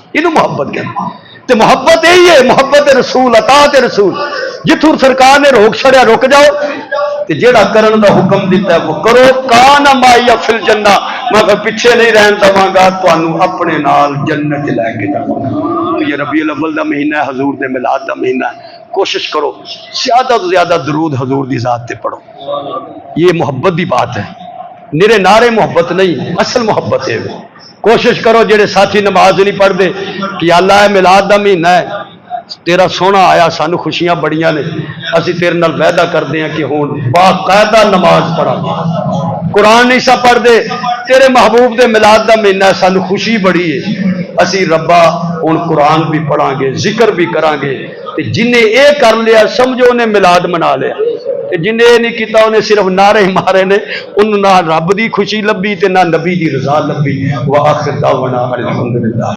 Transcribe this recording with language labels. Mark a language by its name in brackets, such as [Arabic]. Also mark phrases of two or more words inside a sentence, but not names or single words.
[Punjabi] انو محبت کہتے. تو محبت یہی ہے، محبت رسول، اطاعت رسول۔ جتھوں سرکار نے روک چھڈیا رک جاؤ، تو جیڑا کرن دا حکم دتا ہے وہ کرو. کانا مائیا فل جنا، میں پچھے نہیں رہن دواںگا، تہانو اپنے نال جنت لیکے جاواںگا. یہ ربیع الاول دا مہینہ ہے، حضور دے میلاد دا مہینہ ہے، کوشش کرو زیادہ تو زیادہ درود حضور دی ذات تے پڑھو. یہ محبت دی بات ہے، نرے نعرے محبت نہیں، اصل محبت ہے. کوشش کرو جڑے ساتھی نماز نہیں پڑھتے کہ اللہ ہے میلاد دا مہینہ ہے، تیرا سونا آیا، سانو خوشیاں بڑیاں نے، اسی تیرے نال وعدہ کرتے ہیں کہ ہون باقاعدہ نماز پڑھا گے. قرآن نہیں سا پڑھتے، تیرے محبوب دے میلاد دا مہینہ ہے، سانو خوشی بڑی ہے، اسی ربا ہن قرآن بھی پڑھاں گے، ذکر بھی کران گے. تے جنہیں اے کر لیا سمجھو انہیں میلاد منا لیا، تے جنہیں اے نہیں کیتا انہیں صرف نعرے مارے نے، انہوں نہ رب دی خوشی لبھی تے نہ نبی دی رضا لبھی. [Arabic] وآخر دعوانا الحمدللہ.